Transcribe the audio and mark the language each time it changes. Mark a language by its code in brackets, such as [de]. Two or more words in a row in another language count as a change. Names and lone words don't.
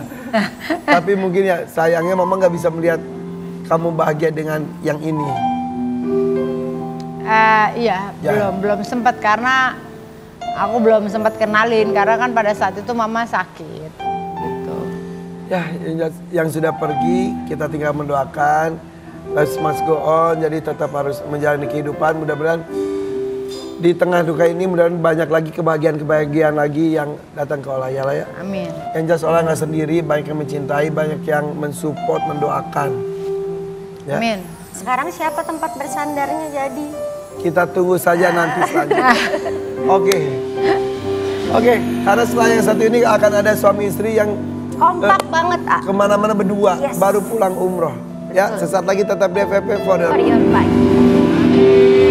[id] Tapi mungkin ya sayangnya Mama nggak bisa melihat kamu bahagia dengan yang ini. Iya, Ya. belum sempat karena aku belum sempat kenalin karena kan pada saat itu Mama sakit gitu. Ya, yang sudah pergi kita tinggal mendoakan. [en] Life must go on, [id] jadi tetap harus menjalani kehidupan. Mudah-mudahan di tengah duka ini mudah-mudahan banyak lagi kebahagiaan lagi yang datang ke Ola ya. Amin. Yang jelas Ola nggak sendiri, banyak yang mencintai, banyak yang mensupport, mendoakan. Ya. Amin. Sekarang siapa tempat bersandarnya jadi? Kita tunggu saja nanti selanjutnya. Oke, karena setelah yang satu ini akan ada suami istri yang Kompak banget ah. kemana-mana berdua, Yes. baru pulang umroh. Ya, sesaat lagi tetap di FFP [en] for the For your bike.